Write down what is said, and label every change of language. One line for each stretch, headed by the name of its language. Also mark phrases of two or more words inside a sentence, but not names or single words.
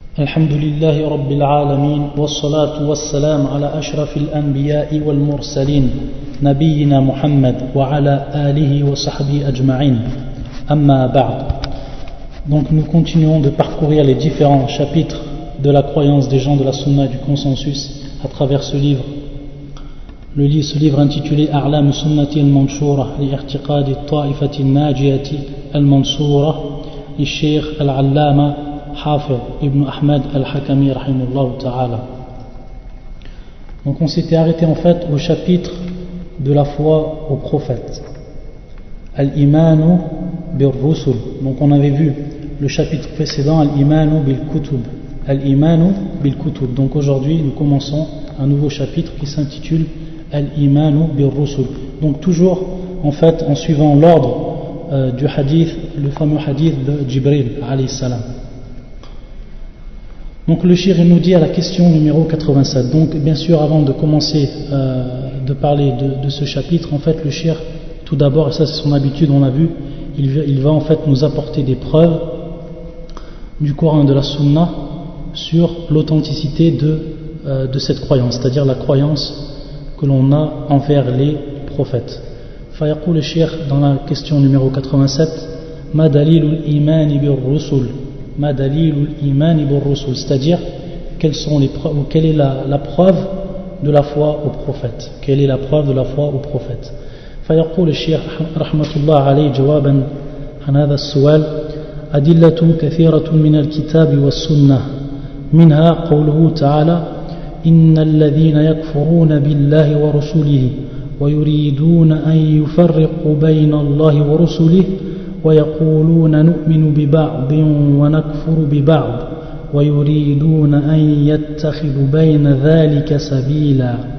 Arabic: الحمد لله رب العالمين والصلاة والسلام على أشرف الأنبياء والمرسلين نبينا محمد وعلى آله وصحبه أجمعين أما بعد.
French: Donc nous continuons de parcourir les différents chapitres de la croyance des gens de la Sunna et du consensus à travers ce livre. Ce livre intitulé A'lam Sunnati al-Manshura li-i'tiqad al-ta'ifati al-najiyati al-Mansoura li-Sheikh al-Allama Hafid ibn Ahmad al-Hakami
Arabic: رحمه الله تعالى.
French: Donc on s'était arrêté en fait au chapitre de la foi aux prophètes.
Arabic: الإيمان بالرسل.
French: Donc on avait vu le chapitre précédent
Arabic: الإيمان بالكتب. الإيمان بالكتب.
French: Donc aujourd'hui nous commençons un nouveau chapitre qui s'intitule
Arabic: الإيمان بالرسل.
French: Donc toujours en fait en suivant l'ordre du hadith, le fameux hadith de Jibril
Arabic: عليه السلام.
French: Donc le shir nous dit à la question numéro 87. Donc bien sûr avant de commencer de parler de ce chapitre, en fait le shir tout d'abord, et ça c'est son habitude, on l'a vu, il va en fait nous apporter des preuves du Coran et de la Sunna sur l'authenticité de cette croyance, c'est-à-dire la croyance que l'on a envers les prophètes. Fayaqul le shir dans la question numéro 87,
Arabic: ما دليل الإيمان بالرسل. ما دليل الإيمان بالرسل,
French: c'est-à-dire quelle est la preuve de la foi aux prophètes. Quelle est la preuve de la foi aux prophètes?
Arabic: فيقول الشيخ رحمة الله عليه جوابا عن هذا السؤال أدلة كثيرة من الكتاب والسنة منها قوله تعالى إن الذين يكفرون بالله ورسله ويريدون أن يفرقوا بين الله ورسله ويقولون نؤمن ببعض ونكفر ببعض ويريدون أن يتخذوا بين ذلك سبيلا